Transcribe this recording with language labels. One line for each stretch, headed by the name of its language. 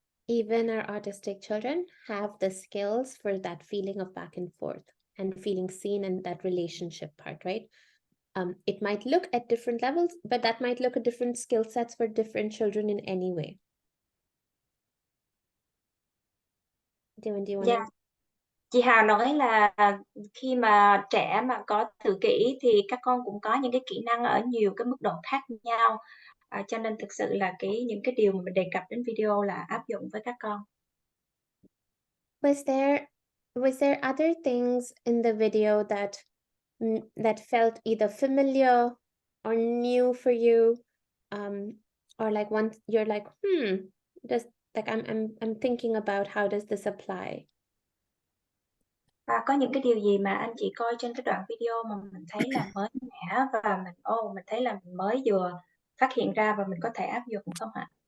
English: Even our autistic children have the skills for that feeling of back and forth and feeling seen in that relationship part, right? It might look at different levels, but that might look at different skill sets for different children in any way. Do you want to...
Vietnamese: Chị Hà nói là khi mà trẻ mà có tự kỷ thì các con cũng có những cái kỹ năng ở nhiều cái mức độ khác nhau. Cho nên thực sự là những cái điều mà mình đề cập đến video là áp dụng với các con.
English: Was there other things in the video that felt either familiar or new for you, or like once you're like, does, like, I'm thinking about how does this apply?
Vietnamese: Có những cái điều gì mà anh chị coi trên cái đoạn video mà mình thấy là mới mẻ và mình thấy là mình mới vừa phát hiện ra và mình có thể áp dụng không ạ?